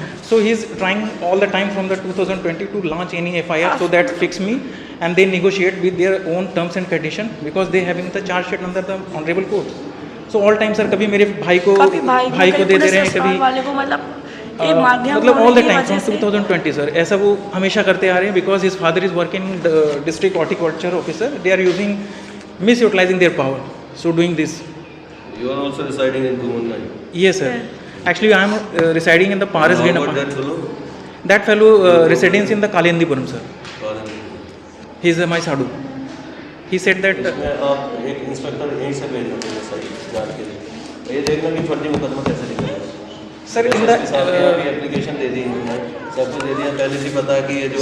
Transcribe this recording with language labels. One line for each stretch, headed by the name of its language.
English: So he is trying all the time from the 2020 to launch any FIR so that fix me, and they negotiate with their own terms and condition because they having the charge sheet under the honorable court. So all time
Hindi: sir कभी मेरे भाई को दे दे रहे हैं, कभी मतलब
English: all the time from 2020
Hindi: sir, ऐसा वो हमेशा करते आ रहे हैं
English: because his father is working the district horticulture officer. They are using misutilizing their power, so doing this. You are also residing in Gumunai. Yes sir. Actually I am residing in the Paris Green apartment. That fellow resides in the Kalindipuram sir. He is my sadhu. He said that
Hindi: आप एक inspector यहीं से भेजना चाहिए जांच के लिए। ये देखना कि फर्जी मुकदमा कैसे निकलेगा।
English: sir in the
Hindi: एप्लीकेशन दे दी इन्होंने, सब कुछ दे दिया, पहले से पता है कि ये जो